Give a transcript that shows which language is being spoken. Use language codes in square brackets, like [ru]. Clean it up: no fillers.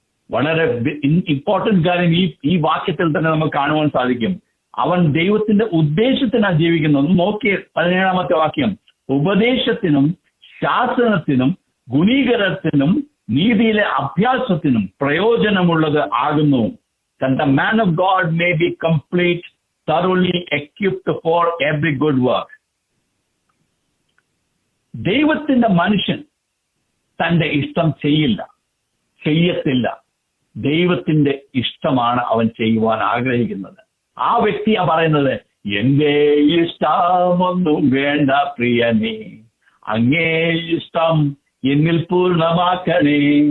[ml] വളരെ ഇമ്പോർട്ടന്റ് കാര്യം ഈ വാക്യത്തിൽ തന്നെ നമുക്ക് കാണുവാൻ സാധിക്കും. അവൻ ദൈവത്തിന്റെ ഉദ്ദേശത്തിനാണ് ജീവിക്കുന്നത്. നോക്കിയ 17-ാമത്തെ വാക്യം, ഉപദേശത്തിനും ശാസനത്തിനും ഗുണീകരത്തിനും നീതിയിലെ അഭ്യാസത്തിനും പ്രയോജനമുള്ളത് ആകുന്നു. [en] The man of God may be complete, thoroughly equipped for every good work. [ml] ദൈവത്തിന്റെ മനുഷ്യൻ തന്റെ ഇഷ്ടം ചെയ്യത്തില്ല. ദൈവത്തിന്റെ ഇഷ്ടമാണ് അവൻ ചെയ്യുവാൻ ആഗ്രഹിക്കുന്നത്. ആ വ്യക്തിയാ പറയുന്നത്, എന്റെ ഇഷ്ടമൊന്നും വേണ്ട പ്രിയനേ, അങ്ങേ ഇഷ്ടം എന്നിൽ പൂർണ്ണമാക്കണേ.